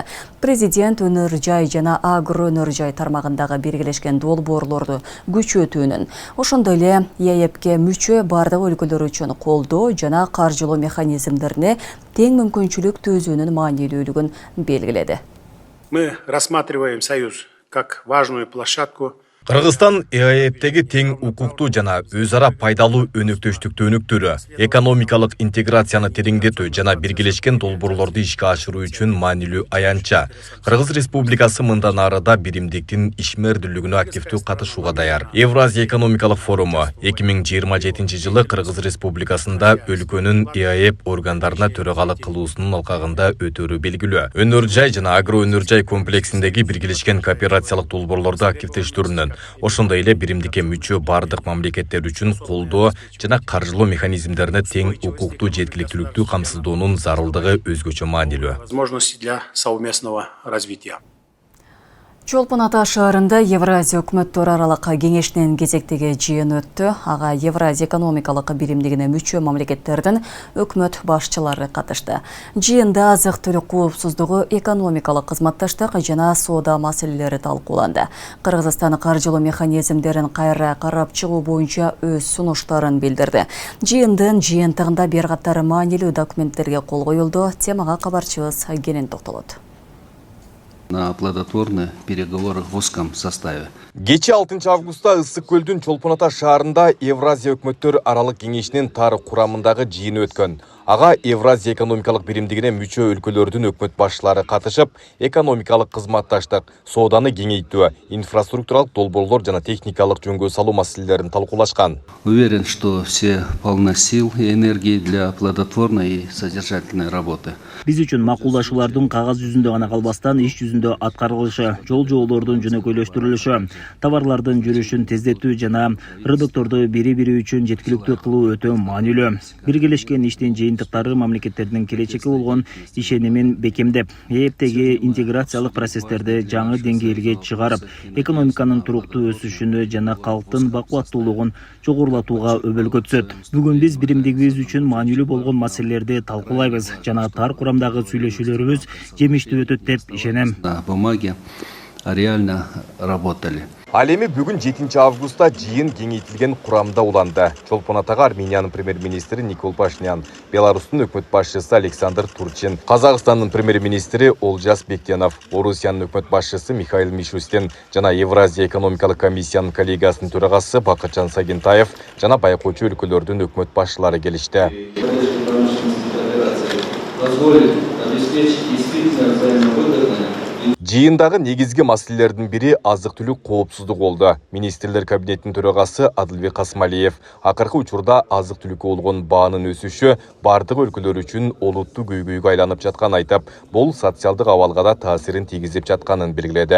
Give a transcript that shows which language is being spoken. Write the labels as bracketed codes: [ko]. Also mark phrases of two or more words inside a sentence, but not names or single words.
[ky] Президент өнөр жай жана агро өнөр жай тармагындагы биргелешкен долбоорлорду күчөтүүнүн, ошондой эле ЕАЭПке мүчө бардык өлкөлөр үчүн колдоо жана каржылоо механизмдерине тең мүмкүнчүлүк түзүүнүн маанилүүлүгүн белгиледи. [ru] Мы рассматриваем союз как важную площадку. [ky] Кыргызстан ЕАЭПтеги тең укуктуу жана өз ара пайдалуу өнөктөштүктү өнүктүрүү, экономикалык интеграцияны тереңдетүү жана биргелешкен долбоорлорду ишке ашыруу үчүн маанилүү аянтча. Кыргыз Республикасы мындан ары да биримдиктин ишмердүүлүгүнө активдүү катышууга даяр. Евразия экономикалык форуму 2027 жылы Кыргыз Республикасында өлкөнүн ЕАЭП органдарына төрагалык кылуусунун алкагында өтөөрү белгилүү. Өнөр жай жана агро өнөр жай комплексиндеги биргелешкен кооперациялык долбоорлорду активдештирүүнүн, ошондой эле биримдикке мүчө бардык мамлекеттер үчүн колдоо жана каржылоо механизмдерине тең укуктуу жеткиликтүүлүктү камсыздоонун зарылдыгы өзгөчө маанилүү. [ru] Возможности для совместного развития. [ky] Чолпон Ата шаарында Евразия өкмөттөрү аралык кеңешинин кезектеги жыйын өттү. Ага Евразия экономикалык биримдигине мүчө мамлекеттердин өкмөт башчылары катышты. Жыйында азык-түлүк коопсуздугу, экономикалык кызматташтык жана соода маселелери талкууланды. Кыргызстан каржылоо механизмдерин кайра карап чыгуу боюнча өз сунуштарын билдирди. Жыйындын жыйынтыгында бир катар маанилүү документтерге кол коюлду. Темага кабарчыбыз кенен токтолот. [ru] На плодотворных переговорах в узком составе. [ky] Кече 6 августта Ысык көлдүн Чолпон Ата шаарында Евразия өкмөттөр аралык кеңешинин тар курамындагы жыйыны өткөн. Ага Евразия экономикалык биримдигине мүчө өлкөлөрдүн өкмөт башчылары катышып, экономикалык кызматташтык, сооданы кеңейтүү, инфраструктуралык долбоорлор жана техникалык жөнгө салуу маселелерин талкуулашкан. [ru] Уверен, что все полны сил и энергии для плодотворной и содержательной работы. [ky] Биз үчүн макулдашуулардын кагаз жүзүндө гана калбастан иш жүзүндө аткарылышы, жолдордун жөнөкөйлөштүрүлүшү, товарлардын жүрүшүн тездетүү жана рынокторду бири-бири үчүн жеткиликтүү кылуу өтө маанилүү. Биргелешкен иштин жыйынтыктары мамлекеттердин келечекке болгон ишенимин бекемдеп, ээптеги интеграциялык процесстерди жаңы деңгээлге чыгарып, экономиканын туруктуу өсүшүнө жана калктын бакубаттуулугун жогорулатууга өбөлгө түсөт. Бүгүн биз биримдигибиз үчүн маанилүү болгон маселелерди талкуулайбыз жана тар курамдагы сүйлөшүүлөрүбүз жемиштүү өтөт деп ишенем. [ru] На бумаге реально работали. [ky] Ал эми бүгүн 7 августта жыйын кеңейтилген курамда уланды. Чолпон Атага Армениянын премьер-министри Никол Пашинян, Беларустун өкмөт башчысы Александр Турчин, Казакстандын премьер-министри Олжас Бектенов, Орусиянын өкмөт башчысы Михаил Мишустин жана Евразия экономикалык комиссиянын коллегиясынын төрагасы Бакытжан Сагентаев жана байкоочу өлкөлөрдүн өкмөт башчылары келишти. [ru] Позволит обеспечить действительно взаимовыгодное. [ky] Жыйындагы негизги маселелердин бири азык-түлүк коопсуздугу болду. Министрлер кабинетинин төрагасы Адылбек Касмалиев акыркы учурда азык-түлүккө болгон баанын өсүшү бардык өлкөлөр үчүн олуттуу көйгөйгө айланып жатканын айтып, бул социалдык абалга да таасирин тийгизип жатканын белгиледи.